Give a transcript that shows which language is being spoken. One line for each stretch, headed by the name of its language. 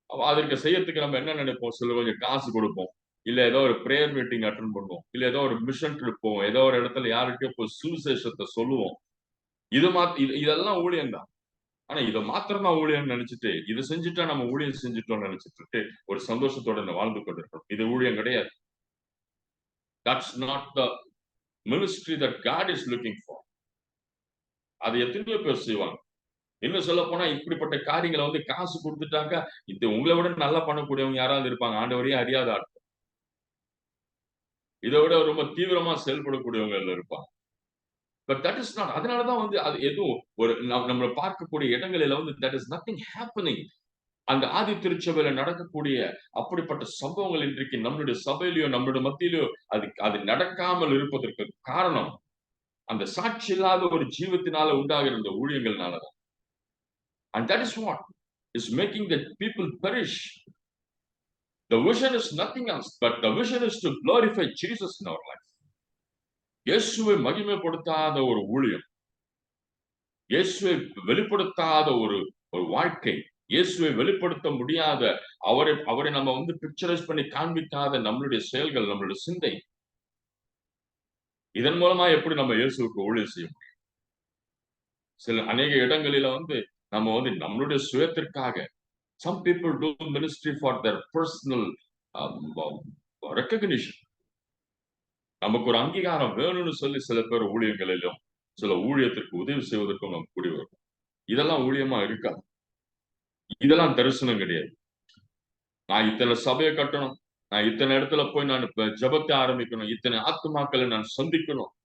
Tamil: அதற்கு செய்யறதுக்கு நம்ம என்ன நினைப்போம்? சில கொஞ்சம் காசு கொடுப்போம், இல்ல ஏதோ ஒரு பிரேயர் மீட்டிங் அட்டென்ட் பண்ணுவோம், இல்ல ஏதோ ஒரு மிஷன் ட்ரிப் போவோம், ஏதோ ஒரு இடத்துல யாருக்கே போய் சுவிசேஷத்தை சொல்லுவோம். இதெல்லாம் ஊழியம் தான். ஆனா இதை மாத்திரம் தான் ஊழியம் நினைச்சிட்டு இதை செஞ்சுட்டா நம்ம ஊழியம் செஞ்சுட்டோம்னு நினைச்சிட்டு ஒரு சந்தோஷத்தோட வாழ்ந்து கொண்டிருக்கோம். இது ஊழியம் கிடையாது.
English: That's not the ministry that God is looking for.
Tamil: அது எத்தனையோ பேர் செய்வாங்க. இன்னும் சொல்ல போனா இப்படிப்பட்ட காரியங்களை காசு கொடுத்துட்டாங்க, இது உங்களை விட நல்லா பண்ணக்கூடியவங்க யாராவது இருப்பாங்க, ஆண்டவரையே அறியாத ஆட்கள், இதை விட ரொம்ப தீவிரமா செயல்படக்கூடியவங்க இருப்பாங்க.
English: But that is not.
Tamil: அதனாலதான் அது எதுவும் ஒரு நம்ம பார்க்கக்கூடிய இடங்களில
English: That is nothing happening.
Tamil: அந்த ஆதி திருச்சபையில நடக்கக்கூடிய அப்படிப்பட்ட சம்பவங்கள் இன்றைக்கு நம்மளுடைய சபையிலயோ நம்மளுடைய மத்தியிலோ அது நடக்காமல் இருப்பதற்கு காரணம் அந்த சாட்சி இல்லாத ஒரு ஜீவத்தினால உண்டாகிற இந்த ஊழியங்கள்னாலதான்.
English: And that is what is making the people perish. The vision is nothing else, but the vision is to glorify Jesus in our life.
Tamil: இயேசுவை மகிமைப்படுத்தாத ஒரு ஊழியம், இயேசுவை வெளிப்படுத்தாத ஒரு வாழ்க்கை, இயேசுவை வெளிப்படுத்த முடியாத அவரை நம்ம பிக்சரைஸ் பண்ணி காண்பிக்காத நம்மளுடைய செயல்கள், நம்மளுடைய சிந்தை, இதன் மூலமா எப்படி நம்ம இயேசுவுக்கு ஊழியம் செய்ய முடியும்? சில அநேக இடங்களில நம்ம நம்மளுடைய சுயத்திற்காக
English: some people do ministry for their personal recognition.
Tamil: நமக்கு ஒரு அங்கீகாரம் வேணும்னு சொல்லி சில பேர் ஊழியங்களிலும் சில ஊழியத்திற்கு உதவி செய்வதற்கும் நம்ம கூடி வரும். இதெல்லாம் ஊழியமா இருக்காது, இதெல்லாம் தரிசனம் கிடையாது. நான் இத்தனை சபையை கட்டணும், நான் இத்தனை இடத்துல போய் நான் ஜபத்தை ஆரம்பிக்கணும், இத்தனை ஆத்துமாக்களை நான் சந்திக்கணும்,